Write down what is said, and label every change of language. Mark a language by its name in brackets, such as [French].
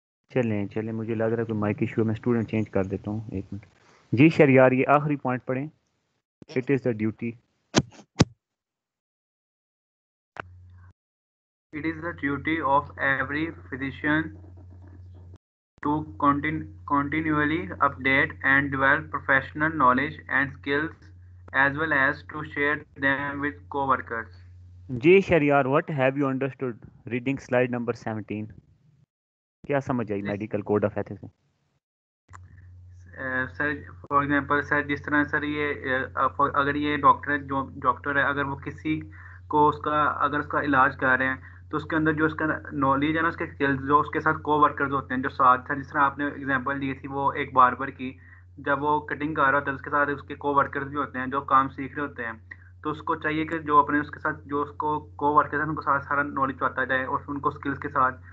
[Hindi] चलें चलें, मुझे लग रहा है कोई माइक इशू है, मैं स्टूडेंट चेंज कर देता हूँ, 1 मिनट। जी शरियार ये आखिरी पॉइंट पढ़ें, [English] It is the duty. It is the duty of every physician to continually update and develop professional knowledge and skills as well as to share them with co-workers. जी Shariyar, what have you understood reading slide number 17? [Hindi] क्या समझ आई medical code of ethics में? Sir for example sir जिस तरह sir ये अगर ये doctor जो doctor है अगर वो किसी को उसका अगर उसका इलाज कर रहे हैं तो उसके अंदर जो उसका नॉलेज है ना, उसके स्किल्स जो उसके साथ को वर्कर्स होते हैं जो साथ सर, जिस तरह आपने एग्जांपल दी थी वो एक बार्बर की, जब वो कटिंग कर रहा होता है उसके साथ उसके को वर्कर्स भी होते हैं जो काम सीख रहे होते हैं, तो उसको चाहिए कि जो अपने उसके साथ जो उसको को वर्कर्स हैं उनको सारा नॉलेज आता जाए और उनको स्किल्स के साथ